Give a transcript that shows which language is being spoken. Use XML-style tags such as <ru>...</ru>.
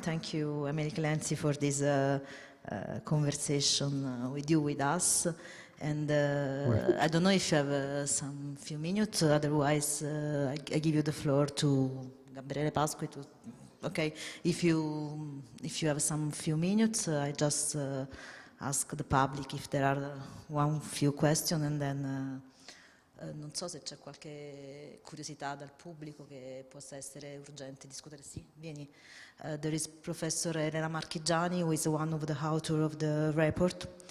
<en>Thank you, Emily Clancy, for this conversation with us. And I don't know if you have some few minutes. Otherwise, I give you the floor to Gabriele Pasqui. Okay, if you have some few minutes, I just ask the public if there are few questions, and then</en> <it>non so se c'è qualche curiosità dal pubblico che possa essere urgente discutere. Sì, vieni.</it> <en>There is Professor Elena Marchigiani, who is one of the authors of the report.</en>